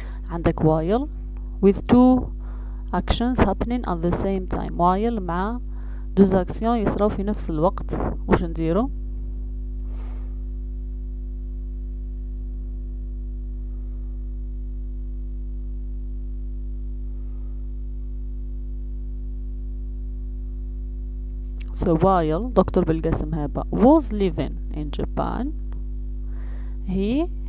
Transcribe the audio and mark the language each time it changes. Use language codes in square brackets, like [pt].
[en] عندك while with two actions happening at the same time. [ar] while مع [fr] deux actions [ar] يصراو في نفس الوقت. وش نديرو؟ [en] So while doctor Belkacem Haba was living in Japan, he